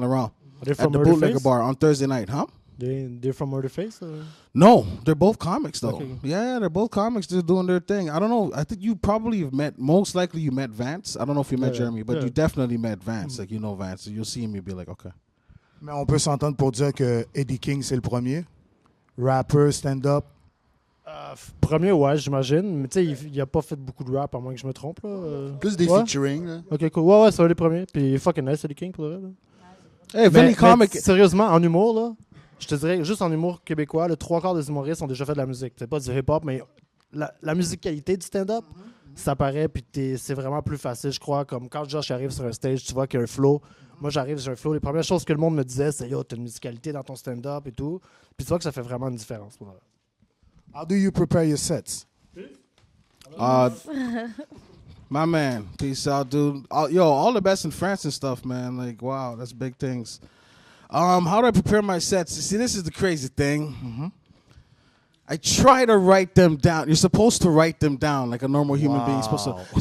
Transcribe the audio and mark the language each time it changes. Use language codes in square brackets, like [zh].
[en] Laurent at the Bootlegger Bar on Thursday night, huh? They're from Murderface? Or? No, they're both comics, though. Okay. Yeah, they're both comics. They're doing their thing. I don't know. I think you probably have most likely you met Vance. I don't know if you met Jeremy, but you definitely met Vance. Like, you know Vance. So you'll see him, you'll be like, okay. [fr] Mais on peut s'entendre pour dire que Eddie King, c'est le premier. Rapper, stand-up. Premier, ouais, j'imagine. Mais tu sais, il a pas fait beaucoup de rap, à moins que je me trompe. Là. Plus des featuring. Là. Ok, cool. Ouais, c'est un des premiers. Puis fucking nice, Eddie King, pour le reste. [en] Hey, Vinny Comic. [fr] Sérieusement, en humour, là, je te dirais, juste en humour québécois, le 3/4 des humoristes ont déjà fait de la musique. C'est pas du hip-hop, mais la musicalité du stand-up, ça paraît, puis c'est vraiment plus facile, je crois. Comme quand Josh arrive sur un stage, tu vois qu'il y a un flow. Moi, j'arrive sur un flow. Les premières choses que le monde me disait, c'est yo, t'as une musicalité dans ton stand-up et tout. Puis tu vois que ça fait vraiment une différence. Pour [en] How do you prepare your sets? My man, peace out, dude. All the best in France and stuff, man. Like, wow, that's big things. How do I prepare my sets? See, this is the crazy thing. Mm-hmm. I try to write them down. You're supposed to write them down like a normal human being is supposed to.